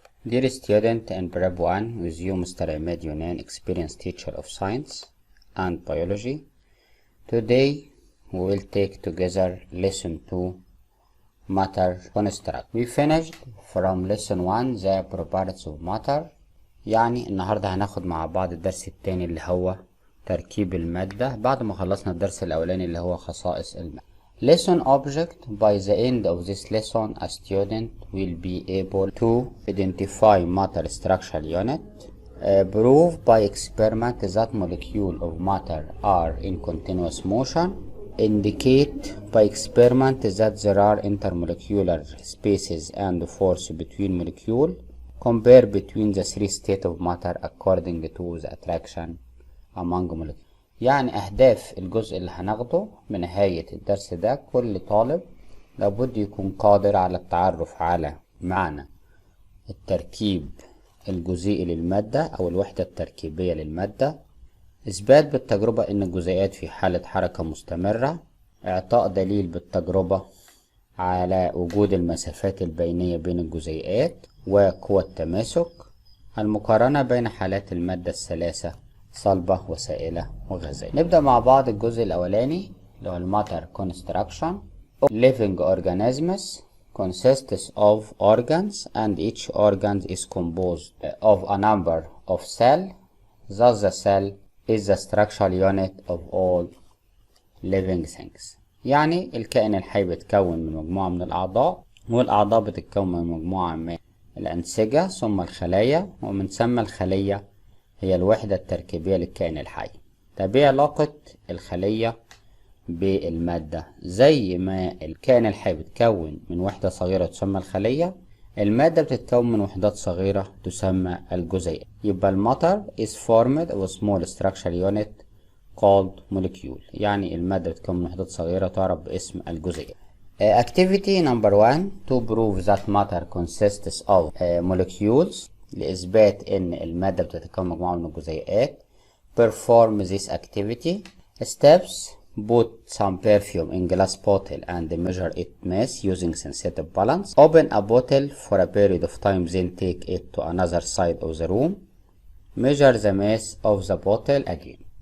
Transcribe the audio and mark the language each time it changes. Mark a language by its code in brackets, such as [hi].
[en] Dear student in Prep 1, with you Mr. Ahmed Yunan, experienced teacher of science and biology. Today we will take together lesson 2, matter construct. We finished from lesson 1 the properties of matter. [ar] يعني النهاردة هناخد مع بعض الدرس التاني اللي هو تركيب المادة بعد ما خلصنا الدرس الأولاني اللي هو خصائص المادة. [en] Lesson object. By the end of this lesson, a student will be able to identify matter structural unit, prove by experiment that molecules of matter are in continuous motion, indicate by experiment that there are intermolecular spaces and force between molecules, compare between the three states of matter according to the attraction among molecules. [ar] يعني أهداف الجزء اللي هناخده من نهاية الدرس ده، كل طالب لابد يكون قادر على التعرف على معنى التركيب الجزيئي للمادة أو الوحدة التركيبية للمادة، إثبات بالتجربة إن الجزيئات في حالة حركة مستمرة، إعطاء دليل بالتجربة على وجود المسافات البينية بين الجزيئات وقوى التماسك، المقارنة بين حالات المادة الثلاثة صلبة وسائلة وغازية. نبدأ مع بعض الجزء الأولاني اللي هو الماتر construction. [en] Living organisms consists of organs and each organ is composed of a number of cells. Thus the cell is the structural unit of all living things. [ar] يعني الكائن الحي بيتكون من مجموعة من الأعضاء، والأعضاء بتتكون من مجموعة من الأنسجة ثم الخلايا، ومن ثم الخلية هي الوحدة التركيبية للكائن الحي. طب ايه علاقة الخلية بالمادة؟ زي ما الكائن الحي بيتكون من وحدة صغيرة تسمى الخلية، المادة بتتكون من وحدات صغيرة تسمى الجزيء. يبقى الماتر [en] is formed of a small structural unit called molecule. [ar] يعني المادة بتتكون من وحدات صغيرة تعرف باسم الجزيء. [en] Activity number 1 to prove that matter consists of molecules. [ar] لإثبات إن المادة بتتكون مجموعة من الجزيئات. [en] Perform this activity. Steps: put some perfume in glass bottle and measure its mass using sensitive balance. Open a bottle for a period of time, then take it to another side of the room. Measure the mass of the bottle again.